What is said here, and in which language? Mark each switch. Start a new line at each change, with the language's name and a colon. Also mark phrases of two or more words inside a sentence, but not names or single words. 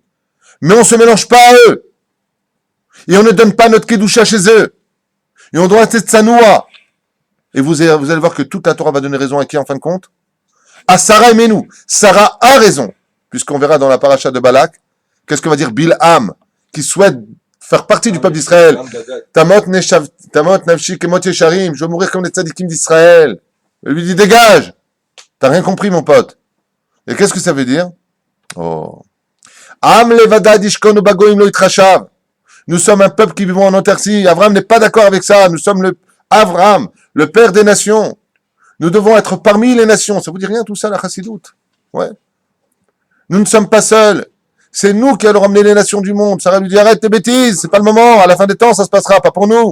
French: Mais on ne se mélange pas à eux. Et on ne donne pas notre Kedusha chez eux. Et on doit rester tsanoua. Et vous allez voir que toute la Torah va donner raison à qui en fin de compte? À Sarah et Menou. Sarah a raison. Puisqu'on verra dans la paracha de Balak, qu'est-ce que va dire Bilham, qui souhaite faire partie du peuple d'Israël.
Hebrew: תמות נפשי כמות ישרים.
French: Je veux mourir comme les tzadikim d'Israël. Il lui dit, dégage. T'as rien compris, mon pote. Et qu'est-ce que ça veut dire? Oh.
Hebrew: עם לבדד ישכון ובגוים לא יתחשב.
French: Nous sommes un peuple qui vivons en autarcie. Abraham n'est pas d'accord avec ça. Nous sommes Abraham, le père des nations. Nous devons être parmi les nations. Ça vous dit rien tout ça, la chassidoute? Ouais. Nous ne sommes pas seuls. C'est nous qui allons ramener les nations du monde. Sarah lui dit, arrête tes bêtises, c'est pas le moment. À la fin des temps, ça se passera, pas pour nous.